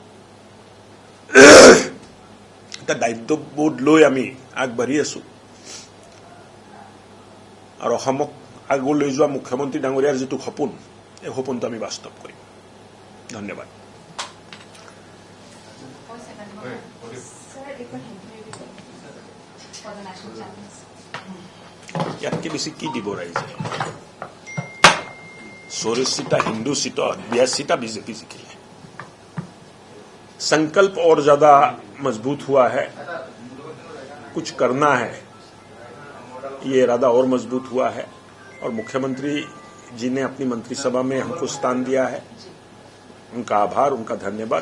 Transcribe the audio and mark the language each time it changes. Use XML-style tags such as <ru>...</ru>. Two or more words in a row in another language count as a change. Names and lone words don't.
<as>এটা দায়িত্ববোধ লৈ আমি আগবাঢ়ি আছো আৰু অসমক আগলৈ যোৱা মুখ্যমন্ত্ৰী ডাঙৰীয়াৰ যিটো সপোন, এই সপোনটো আমি বাস্তৱ কৰিম। ধন্যবাদ। ইয়াতকে বেছি কি দিব ৰাইজে?</as> <hi>84টা हिंदू सीटों 82टा बीजेपी जिकी है। संकल्प और ज्यादा मजबूत हुआ है। कुछ करना है, ये इरादा और मजबूत हुआ है। और मुख्यमंत्री जी ने अपनी मंत्रिसभा में हमको स्थान दिया है, उनका आभार, उनका धन्यवाद।</hi>